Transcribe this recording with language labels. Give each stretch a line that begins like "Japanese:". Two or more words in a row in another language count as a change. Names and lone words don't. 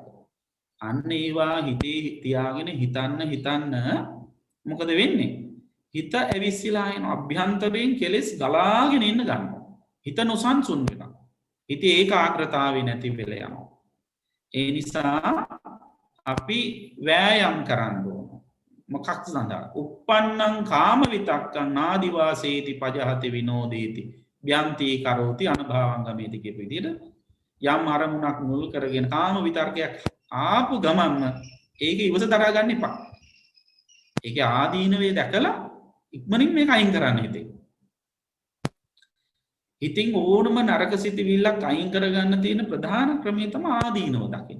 Sinhala: අන්න ඒවා හිතේ තියාගෙන හිතන්න මොකද වෙන්නේ? හිත ඇවිස්සලා යන අභ්‍යන්තරයෙන් කෙලෙස් ගලාගෙන ඉන්න ගන්නවා. හිත නොසන්සුන් වෙනවා. හිතේ ඒකාග්‍රතාවය නැති වෙලා යනවා. ඒ නිසා අපි වෑයම් කරන්න ඕන. මොකක් සඳහා?
Pali: uppannam කාම විතක්කං නාදිවාසේති පජහති විනෝදේති ව්‍යන්ති කරෝති අනුභවංගමේති
Sinhala: කියපු විදිහට යම් අරමුණක් මුල් කරගෙන කාම විතර්කයක් ආපු ගමන්ම ඒක ඉවස දරා ගන්න එපා. ඒකේ ආදීනවේ දැකලා ඉක්මනින් මේක අයින් කරන්න හිතේ. ඉතින් ඕනම නරක සිතිවිල්ලක් අයින් කරගන්න තියෙන ප්‍රධාන ක්‍රමය තමයි ආදීනව දකින.